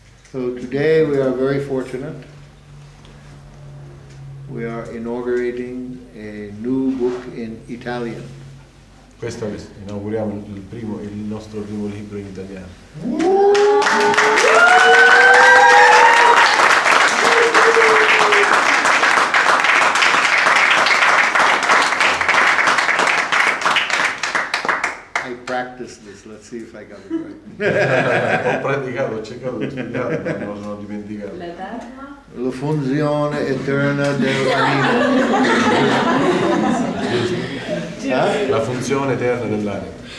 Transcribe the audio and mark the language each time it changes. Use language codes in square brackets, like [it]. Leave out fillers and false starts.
[en] So today we are very fortunate are inaugurating a new book in Italian. [it] Questo inauguriamo il nostro primo libro in italiano. [en] I practiced this, let's see if I got it right. [it] Ho praticato, ho cercato di studiare, ma me lo sono dimenticato. La funzione eterna dell'anima. La funzione eterna dell'anima.